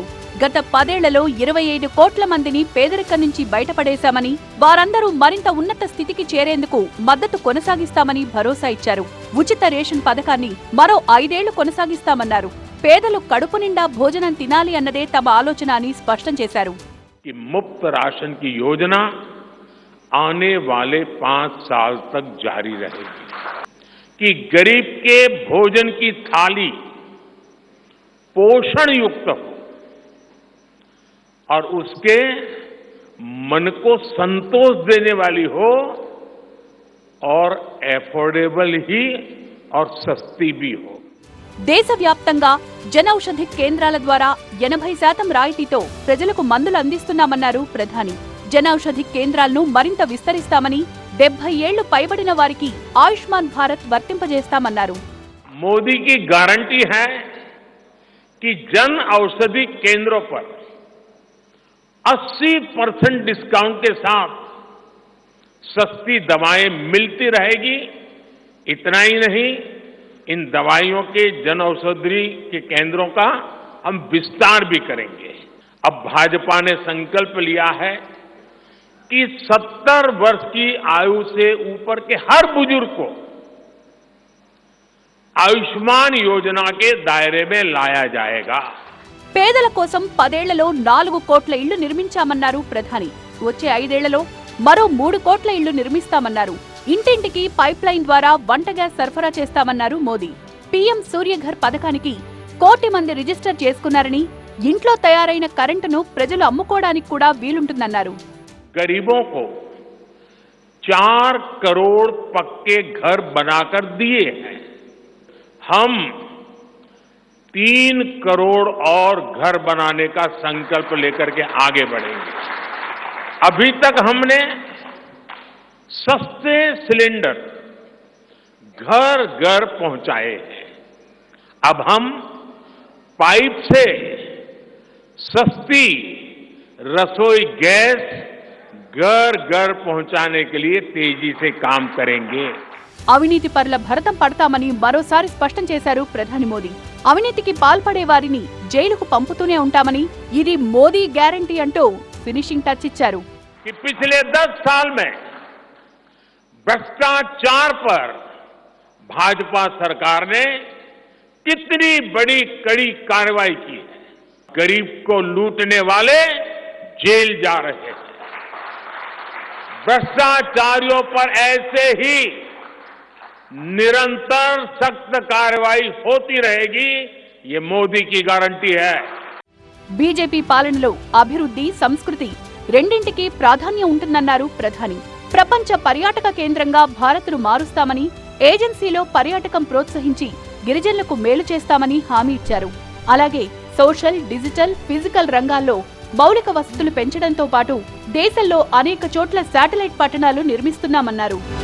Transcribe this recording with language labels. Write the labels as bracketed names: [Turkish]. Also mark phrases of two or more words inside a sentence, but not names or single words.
[Telugu] గత 10 ఏళ్లలో 25 కోట్ల మందిని పేదరికం నుంచి బయటపడేశామని, వారందరూ మరింత ఉన్నత స్థితికి చేరేందుకు మద్దతు కొనసాగిస్తామని భరోసా ఇచ్చారు. ఉచిత రేషన్ పథకాన్ని మరో 5 ఏళ్లు కొనసాగిస్తామన్నారు. పేదలు కడుపు నిండా భోజనం తినాలి అన్నదే తమ ఆలోచన అని స్పష్టం చేశారు. [Hindi] मुफ्त राशन की योजना आने वाले 5 साल तक जारी रहेगी, कि गरीब के भोजन की थाली पोषण युक्त हो और उसके मन को संतोष देने वाली हो और एफोर्डेबल ही और सस्ती भी हो. [Telugu] దేశవ్యాప్తంగా జనౌషధి కేంద్రాల ద్వారా 80% రాయితీతో ప్రజలకు మందులు అందిస్తున్నామన్నారు ప్రధాని. జనౌషధి కేంద్రాలను మరింత విస్తరిస్తామని, 70 ఏళ్లు పైబడిన వారికి ఆయుష్మాన్ భారత్ వర్తింపజేస్తామన్నారు. [Hindi] मोदी की गारंटी है कि जन औषधि केंद्रों पर 80% डिस्काउंट के साथ सस्ती दवाएं मिलती रहेगी. इतना ही नहीं, इन दवाइयों के जन औषधि के केंद्रों का हम विस्तार भी करेंगे. अब भाजपा ने संकल्प लिया है कि 70 वर्ष की आयु से ऊपर के हर बुजुर्ग को आयुष्मान योजना के दायरे में लाया जाएगा. [Telugu] పేదల కోసం 10 ఏళ్లలో 4 కోట్ల ఇళ్లు నిర్మించామన్నారు ప్రధాని. వచ్చే 5 ఏళ్లలో మరో 3 కోట్ల ఇళ్లు నిర్మిస్తామన్నారు. ఇంటింటికి పైప్ లైన్ ద్వారా వంట గ్యాస్ సరఫరా చేస్తామన్నారు మోదీ. పీఎం సూర్యఘర్ పథకానికి 1 కోటి మంది రిజిస్టర్ చేసుకున్నారని, ఇంట్లో తయారైన కరెంటును ప్రజలు అమ్ముకోవడానికి కూడా వీలుంటుందన్నారు. [Hindi] गरीबों को 4 करोड़ पक्के घर बनाकर दिए हैं. हम 3 करोड़ और घर बनाने का संकल्प लेकर के आगे बढ़ेंगे. अभी तक हमने सस्ते सिलेंडर घर घर पहुंचाए हैं. अब हम पाइप से सस्ती रसोई गैस घर घर पहुंचाने के लिए तेजी से काम करेंगे. [Telugu] అవినీతి పరుల భరతం పడతామని మరోసారి స్పష్టం చేశారు ప్రధాని మోదీ. అవినీతికి పాల్పడే వారిని జైలుకు పంపుతూనే ఉంటామని, ఇది మోదీ గ్యారంటీ అంటూ [English] finishing touch [Telugu] ఇచ్చారు. [Hindi] पिछले 10 साल में भ्रष्टाचार पर भाजपा सरकार ने कितनी बड़ी कड़ी कार्रवाई की है। गरीब को लूटने वाले जेल जा रहे हैं। भ्रष्टाचारियों पर ऐसे ही निरंतर सख्त कार्रवाई होती रहेगी, ये मोदी की गारंटी है। [Telugu] బీజేపీ పాలనలో అభివృద్ధి, సంస్కృతి రెండింటికి ప్రాధాన్యం ఉంటుందన్నారు ప్రధాని. ప్రపంచ పర్యాటక కేంద్రంగా భారత్ను మారుస్తామని, ఏజెన్సీలో పర్యాటకం ప్రోత్సహించి గిరిజనులకు మేలు చేస్తామని హామీ ఇచ్చారు. అలాగే [English] social, digital, physical [Telugu] రంగాల్లో మౌలిక వసతులు పెంచడంతో పాటు దేశంలో అనేక చోట్ల శాటిలైట్ పట్టణాలు నిర్మిస్తున్నామన్నారు.